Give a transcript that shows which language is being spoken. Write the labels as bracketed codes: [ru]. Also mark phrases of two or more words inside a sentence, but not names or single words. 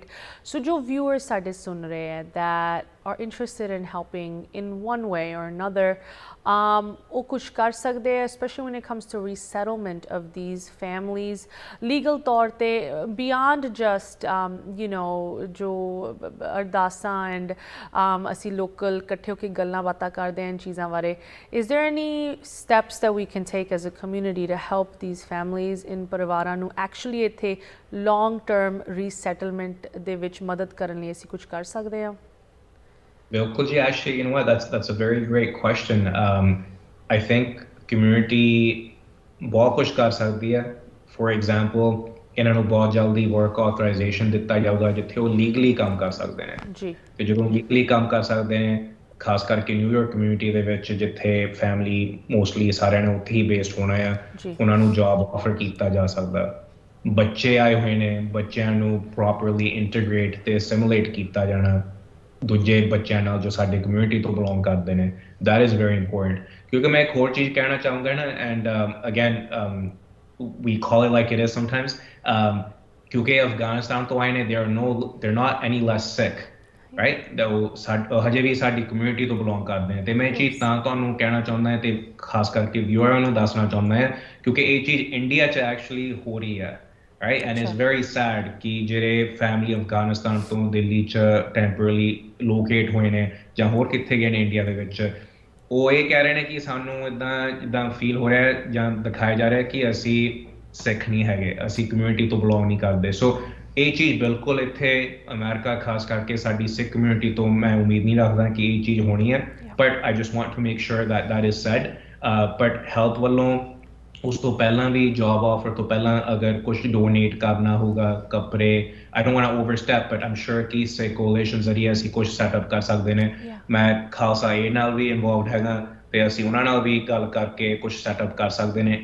[pa] ਸੋ ਜੋ ਵਿਊਅਰਸ ਸਾਡੇ ਸੁਣ ਰਹੇ ਹੈ [en] that are interested in helping in one way or another, [pa] ਉਹ ਕੁਛ ਕਰ ਸਕਦੇ ਹੈ, [en] specially when it comes to resettlement of these families [pa] ਲੀਗਲ ਤੌਰ 'ਤੇ [en] beyond just you know [pa] ਜੋ ਅਰਦਾਸਾਂ ਐਂਡ ਅਸੀਂ ਲੋਕਲ ਇਕੱਠੇ ਹੋ ਕੇ ਗੱਲਾਂ ਬਾਤਾਂ ਕਰਦੇ ਹਾਂ ਚੀਜ਼ਾਂ ਬਾਰੇ। [en] Is there any steps that we can take as a community to help these families [pa] ਇਨ ਪਰਿਵਾਰਾਂ ਨੂੰ ਐਕਚੁਅਲੀ ਇੱਥੇ [en] long term resettlement [pa] ਦੇ ਵਿੱਚ ਮਦਦ ਕਰਨ ਲਈ ਅਸੀਂ ਕੁਛ ਕਰ ਸਕਦੇ ਹਾਂ? ਬਿਲਕੁਲ ਜੀ, [en] actually, you know what, that's a very great question. I think community [hi] बहुत कुछ कर सकती है। [en] For example, [pa] ਇਹਨਾਂ ਨੂੰ ਬਹੁਤ ਜਲਦੀ [en] work authorization [pa] ਦਿੱਤਾ ਜਾਊਗਾ ਜਿੱਥੇ ਉਹ legally ਕੰਮ ਕਰ ਸਕਦੇ ਨੇ ਜੀ, ਤੇ ਜਦੋਂ legally ਕੰਮ ਕਰ ਸਕਦੇ ਨੇ, ਖਾਸ ਕਰਕੇ ਨਿਊਯਾਰਕ ਕਮਿਊਨਿਟੀ ਦੇ ਵਿੱਚ ਜਿੱਥੇ ਫੈਮਿਲੀ ਮੋਸਟਲੀ ਸਾਰਿਆਂ ਨੇ ਉੱਥੇ ਹੀ ਬੇਸਡ ਹੋਣਾ ਆ, ਉਹਨਾਂ ਨੂੰ [en] job offer [pa] ਕੀਤਾ ਜਾ ਸਕਦਾ। ਬੱਚੇ ਆਏ ਹੋਏ ਨੇ, ਬੱਚਿਆਂ ਨੂੰ [en] properly integrate [pa] ਤੇ ਅਸਿਮੀਲੇਟ ਕੀਤਾ ਜਾਣਾ ਦੂਜੇ ਬੱਚਿਆਂ ਨਾਲ ਜੋ ਸਾਡੇ ਕਮਿਊਨਿਟੀ ਤੋਂ ਬਿਲੋਂਗ ਕਰਦੇ ਨੇ, [en] that is very important. [pa] ਕਿਉਂਕਿ ਮੈਂ ਇੱਕ ਹੋਰ ਚੀਜ਼ ਕਹਿਣਾ ਚਾਹੂੰਗਾ ਨਾ, [en] and again we call it like it is sometimes, [pa] ਕਿਉਂਕਿ ਅਫਗਾਨਿਸਤਾਨ ਤੋਂ ਆਏ ਨੇ, [en] they're not any less sick, right? [pa] ਉਹ ਹਜੇ ਵੀ ਸਾਡੀ ਕਮਿਊਨਿਟੀ ਤੋਂ ਬਿਲੋਂਗ ਕਰਦੇ ਨੇ, ਤੇ ਮੈਂ ਇਹ ਚੀਜ਼ ਤਾਂ ਤੁਹਾਨੂੰ ਕਹਿਣਾ ਚਾਹੁੰਦਾ ਹਾਂ ਤੇ ਖਾਸ ਕਰਕੇ ਵਿਊਅਰਾਂ ਨੂੰ ਦੱਸਣਾ ਚਾਹੁੰਦਾ ਹਾਂ ਕਿਉਂਕਿ ਇਹ ਚੀਜ਼ ਇੰਡੀਆ 'ਚ ਐਕਚੁਅਲੀ ਹੋ ਰਹੀ ਹੈ, [en] right? And it's very sad [pa] ਕਿ ਜਿਹੜੇ ਫੈਮਿਲੀ ਅਫਗਾਨਿਸਤਾਨ ਤੋਂ ਦਿੱਲੀ 'ਚ [en] temporarily locate [pa] ਹੋਏ ਨੇ ਜਾਂ ਹੋਰ ਕਿੱਥੇ ਗਏ ਨੇ ਇੰਡੀਆ ਦੇ ਵਿੱਚ, ਉਹ ਇਹ ਕਹਿ ਰਹੇ ਨੇ ਕਿ ਸਾਨੂੰ ਇੱਦਾਂ ਫੀਲ ਹੋ ਰਿਹਾ ਜਾਂ ਦਿਖਾਇਆ ਜਾ ਰਿਹਾ ਕਿ ਅਸੀਂ ਸਿੱਖ ਨਹੀਂ ਹੈਗੇ, ਅਸੀਂ ਕਮਿਊਨਿਟੀ ਤੋਂ ਬਿਲੋਂਗ ਨਹੀਂ ਕਰਦੇ। ਸੋ ਇਹ ਚੀਜ਼ ਬਿਲਕੁਲ ਇੱਥੇ ਅਮਰੀਕਾ ਖਾਸ ਕਰਕੇ ਸਾਡੀ ਸਿੱਖ ਕਮਿਊਨਿਟੀ ਤੋਂ ਮੈਂ ਉਮੀਦ ਨਹੀਂ ਰੱਖਦਾ ਕਿ ਇਹ ਚੀਜ਼ ਹੋਣੀ ਹੈ, [en] but I just want to make sure that is said। [pa] ਬਟ ਹੈਲਥ ਵੱਲੋਂ ਉਸ ਤੋਂ ਪਹਿਲਾਂ ਵੀ ਜੌਬ ਆਫਰ ਤੋਂ ਪਹਿਲਾਂ ਅਗਰ ਕੁਛ ਡੋਨੇਟ ਕਰਨਾ ਹੋਊਗਾ, ਕੱਪੜੇ, [en] I don't want to overstep, but I'm sure [pa] ਕਿ ਸਿੱਖ ਕੋਲੀਸ਼ਨ ਜ਼ਰੀਏ ਅਸੀਂ ਕੁਛ ਸੈਟਅਪ ਕਰ ਸਕਦੇ ਨੇ। ਮੈਂ ਖਾਲਸਾ ਏ ਨਾਲ ਵੀ ਇਨਵੋਲਵਡ ਹੈਗਾ ਤੇ ਅਸੀਂ ਉਹਨਾਂ ਨਾਲ ਵੀ ਗੱਲ ਕਰਕੇ ਕੁਛ ਸੈਟਅਪ ਕਰ ਸਕਦੇ ਨੇ।